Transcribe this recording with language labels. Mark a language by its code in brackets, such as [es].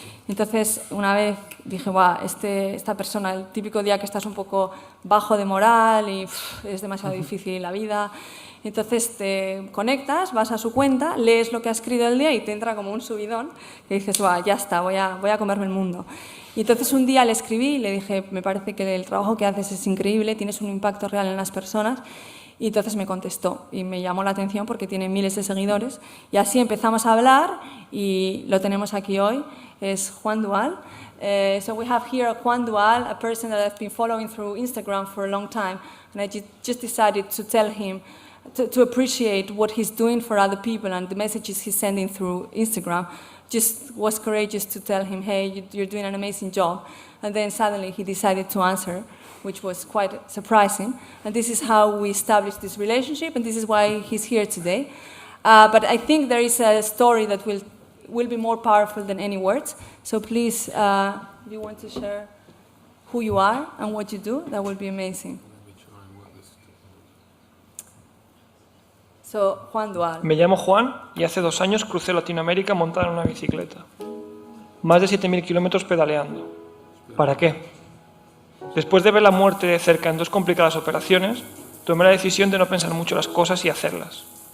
[es] Entonces, una vez dije, esta persona, el típico día que estás un poco bajo de moral y es demasiado difícil la vida, entonces te conectas, vas a su cuenta, lees lo que ha escrito el día y te entra como un subidón que dices, ya está, voy a comerme el mundo. Y entonces un día le escribí y le dije, me parece que el trabajo que haces es increíble, tienes un impacto real en las personas. Y entonces me contestó y me llamó la atención porque tiene miles de seguidores. Y así empezamos a hablar y lo tenemos aquí hoy, es Juan Dual. [en] So we have here Juan Dual, a person that I've been following through Instagram for a long time. And I just decided to tell him to appreciate what he's doing for other people and the messages he's sending through Instagram. Just was courageous to tell him, hey, you're doing an amazing job. And then suddenly he decided to answer, which was quite surprising. And this is how we established this relationship, and this is why he's here today. But I think there is a story that will be more powerful than any words. So please, if you want to share who you are and what you do, that would be amazing. So, Juan Dual. [es] Me llamo Juan y hace 2 años crucé Latinoamérica montada en una bicicleta. Más de 7.000 kilómetros pedaleando. ¿Para qué? Después de ver la muerte de cerca en 2 complicadas operaciones, tomé la decisión de no pensar mucho las cosas y hacerlas.